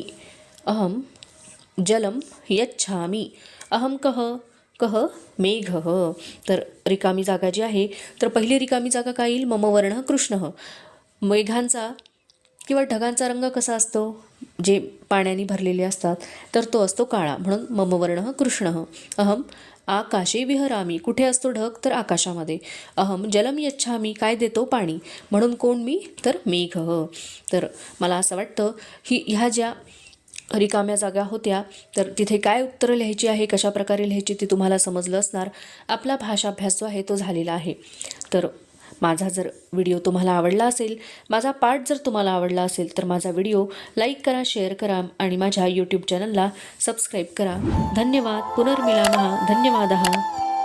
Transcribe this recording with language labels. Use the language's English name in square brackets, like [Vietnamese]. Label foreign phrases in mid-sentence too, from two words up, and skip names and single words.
[Sanskrit] अहम जलम यच्छामी. अहम कः, कः मेघः. [Marathi] तर रिकामी जागा जी आहे तर पहिली रिकामी जागा काय येईल? [Sanskrit] मम वर्णः कृष्णः. [Marathi] मेघांचा किंवा ढगांचा रंग कसा असतो? जे पाण्याने भरलेले असतात तर तो असतो काळा. [Sanskrit] म्हणून मम वर्णः कृष्णः. अहम आकाशे विहरामी. [Marathi] कुठे असतो ढग? तर आकाशामध्ये. [Sanskrit] अहम जलम यच्छामी. [Marathi] काय देतो? पाणी. म्हणून कोण मी? तर मेघः. तर मला असं वाटतं ह्या ज्या रिकाम्या जागा होत्या तर तिथे काय उत्तरं लिहायची आहे, कशा प्रकारे लिहायची ते तुम्हाला समजलं असणार. आपला भाषाभ्यास जो आहे तो झालेला आहे. तर माझा जर व्हिडिओ तुम्हाला आवडला असेल, माझा पाठ जर तुम्हाला आवडला असेल तर माझा व्हिडिओ लाईक करा, शेअर करा आणि माझ्या यूट्यूब चॅनलला सबस्क्राईब करा. धन्यवाद. [Sanskrit] पुनर्मिलामः. धन्यवादः.